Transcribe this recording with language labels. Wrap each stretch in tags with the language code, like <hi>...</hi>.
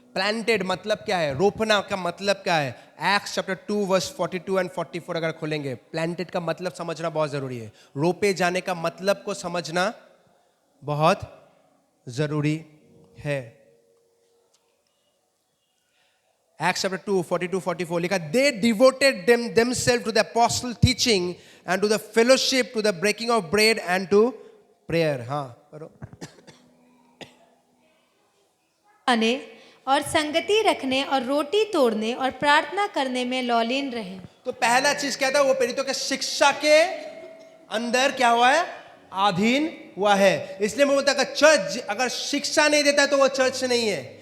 <hi>Planted मतलब क्या है? रोपना का मतलब क्या है? एक्ट्स चैप्टर 2 वर्स 42 एंड 44 अगर खोलेंगे, प्लांटेड का मतलब समझना बहुत जरूरी है। रोपे जाने का मतलब को समझना बहुत जरूरी है।</hi> <en>Acts chapter 2, 42-44 लिखा, they devoted themselves to the apostle teaching and to the fellowship, to the breaking of bread and to prayer.</en> <hi>हाँ करो। आने और संगति रखने और रोटी तोड़ने और प्रार्थना करने में लौलीन रहे। तो पहला चीज क्या था, वो प्रेरितों के शिक्षा के अंदर क्या हुआ है, अधीन हुआ है। इसलिए मैं बोलता कि चर्च अगर शिक्षा नहीं देता है तो वो चर्च नहीं है।</hi>